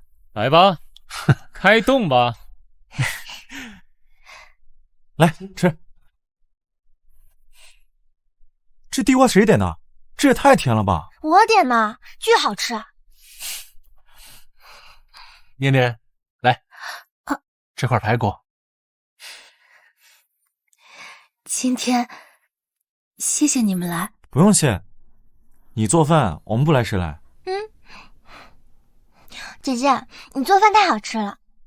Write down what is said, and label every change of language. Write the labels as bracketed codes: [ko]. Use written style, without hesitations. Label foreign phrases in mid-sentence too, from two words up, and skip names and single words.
[zh] 來吧，開動吧。來吃。這地瓜誰點的？這也太甜了吧！我點的，巨好吃。念念，來，這塊排骨。今天謝謝你們來。不用謝，你做飯，我們不來誰來？姐姐，你做飯太好吃了。